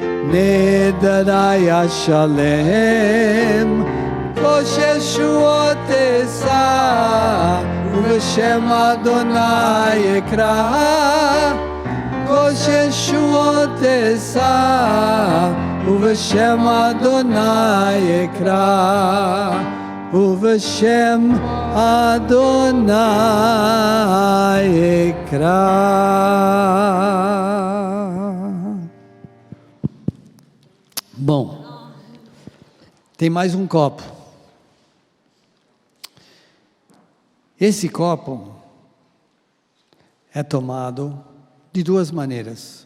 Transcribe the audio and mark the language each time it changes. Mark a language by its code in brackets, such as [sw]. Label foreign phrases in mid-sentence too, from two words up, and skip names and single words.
[he] נדרי אשלם כוס ישועות אשא ובשם אדוני אקרא כוס ישועות אשא ובשם אדוני אקרא ובשם אדוני אקרא. [pt] Bom, tem mais um copo. Esse copo é tomado de duas maneiras.